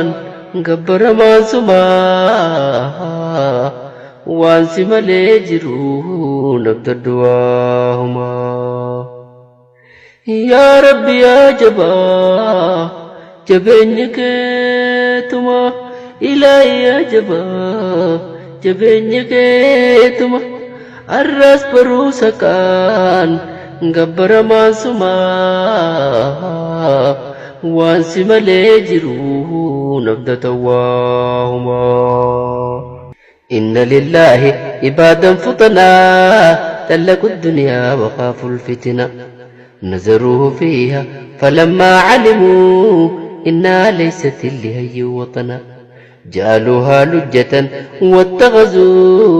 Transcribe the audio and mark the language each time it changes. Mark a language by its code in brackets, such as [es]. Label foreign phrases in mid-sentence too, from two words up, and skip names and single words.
[om] gabbaramaan sumaa waan si malee jiru nabdaddu waahumaa yaa rabbi yaa jabaa jabeenyi keetuma ilaahi yaa jabaa jabeenyi keetuma arras baruusa kaan gabbaramaan sumaa waan si malee jiru nabdata waahumaa [ar] إن لله عبادا فطنا تلقوا الدنيا وخافوا الفتنة نزروه فيها فلما علموا إنها ليست لهي وطنا جعلوها لجة واتخذوا